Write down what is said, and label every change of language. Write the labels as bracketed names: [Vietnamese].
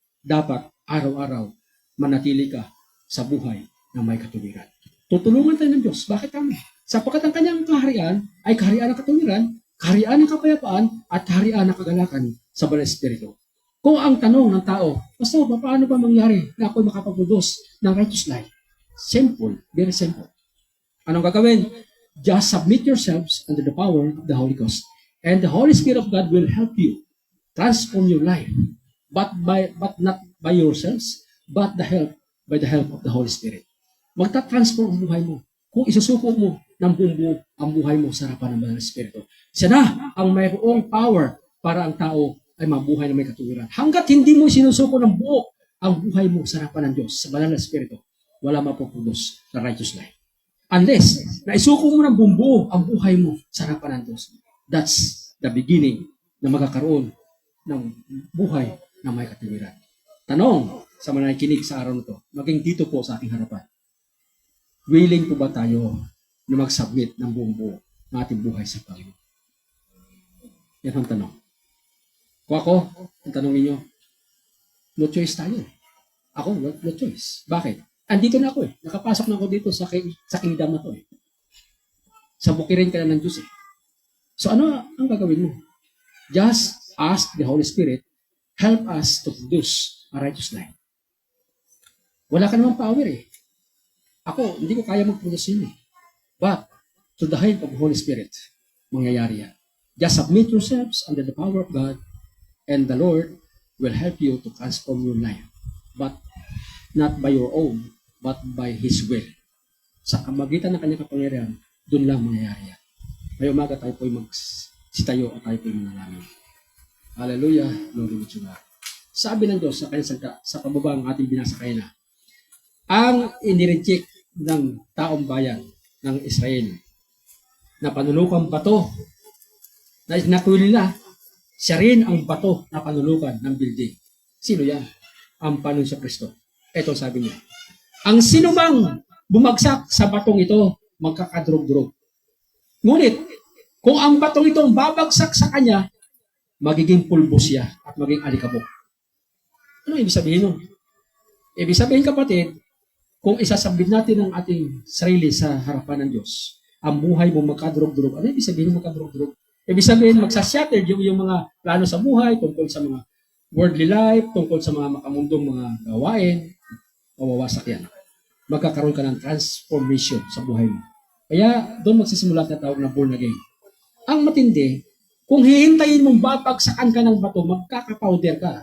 [Filipino] Dapat araw-araw manatili ka sa buhay na may katuwiran. Tutulungan tayo ng Diyos. Bakit kami? Sapagkat ang kanyang kaharian ay kaharian ng katuwiran, kaharian ng kapayapaan, at kaharian ng kagalakan sa Banal na Espiritu. Kung ang tanong ng tao, Pastor, paano ba mangyari na ako'y makapag-produce ng [English] righteous life? Simple, very simple. [Filipino] Anong gagawin? [English] Just submit yourselves under the power of the Holy Ghost. And the Holy Spirit of God will help you transform your life. But not by yourselves, but by the help of the Holy Spirit. [Filipino] Magta-transform ang buhay mo. Kung isusuko mo ng buong ang buhay mo sa harapan ng Banal na Espiritu. Siya na ang mayroong power para ang tao ay mabuhay na may katuwiran. Hanggat hindi mo sinusuko ng buo ang buhay mo sa harapan ng Diyos, sa Banal na Espiritu, wala mapuproduce na [English] righteous life. Unless, [Filipino] naisuko mo ng buo ang buhay mo sa harapan ng Diyos. [English] That's the beginning [Filipino] na magkakaroon ng buhay na may katuwiran. Tanong sa mga nakikinig sa araw na ito, maging dito po sa ating harapan. Willing po ba tayo na mag-submit ng buo ng ating buhay sa Panginoon? Yan ang tanong. Kung ako, ang tanong ninyo, [English] no choice [Filipino] tayo. Ako, [English] no choice. [Filipino] Bakit? Andito na ako eh. Nakapasok na ako dito sa kingdom na to eh. Sa bukirin ka na ng Diyos eh. So ano ang gagawin mo? [English] Just ask the Holy Spirit, help us to produce a righteous life. [Filipino] Wala ka namang power eh. Ako, hindi ko kaya mag-produce yun eh. [English] But, through the help of the Holy Spirit, [Filipino] mangyayari yan. [English] Just submit yourselves under the power of God, and the Lord will help you to transform your life. But, not by your own, but by His will. [Filipino] Sa kamagitan ng kanyang kapangyarihan, doon lang mangyayari yan. May umaga tayo po'y magsitayo at tayo po'y manalangin. [English] Hallelujah, glory to God. [Filipino] Sabi ng Diyos sa kanyang salita, sa pababa ng ating binasa kayo na, ang inireject ng taong bayan ng Israel na panulukang bato na inakuha nila, siya rin ang bato na panulukan ng building. Sino yan? Ang Panginoon sa Kristo. Ito sabi niya, ang sinumang bumagsak sa batong ito, magkakadurog-durog. Ngunit, kung ang batong ito babagsak sa kanya, magiging pulbo siya at maging alikabok. Ano ibig sabihin nun? Ibig sabihin, kapatid, kung isasabit natin ang ating sarili sa harapan ng Diyos, ang buhay mo magkadurog-durog. Ano ibig sabihin magkadurog-durog? Ibig sabihin, magsashatter yung mga plano sa buhay, tungkol sa mga [English] worldly life, [Filipino] tungkol sa mga makamundong mga gawain, mawawasak yan. Magkakaroon ka ng transformation sa buhay mo. Kaya, doon magsisimula at natawag na born again. Ang matindi, kung hihintayin mong babagsakan ka ng bato, magkaka-powder ka.